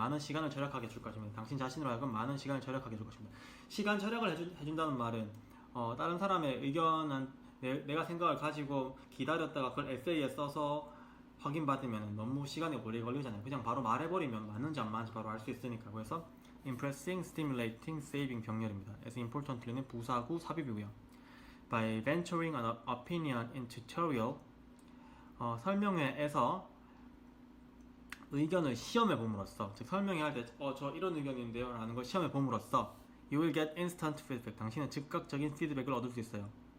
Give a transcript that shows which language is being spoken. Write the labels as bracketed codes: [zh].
[ko] 많은 시간을 절약하게 줄 것입니다. 당신 자신으로 하여금 많은 시간을 절약하게 줄 것입니다. 시간 절약을 해준다는 말은 다른 사람의 의견은 내가 생각을 가지고 기다렸다가 그걸 에세이에 써서 확인받으면 너무 시간이 오래 걸리잖아요. 그냥 바로 말해버리면 맞는지 안 맞는지 바로 알 수 있으니까. 그래서 impressing, stimulating, saving 병렬입니다. [en] as importantly [ko] 는 부사구 삽입이고요. [en] By venturing an opinion in tutorial, [ko] 설명회에서 의견을 시험해 봄으로써, 즉 설명회 할 때 저 이런 의견인데요 라는 걸 시험해 봄으로써 [en] you will get instant feedback, [ko] 당신은 즉각적인 피드백을 얻을 수 있어요.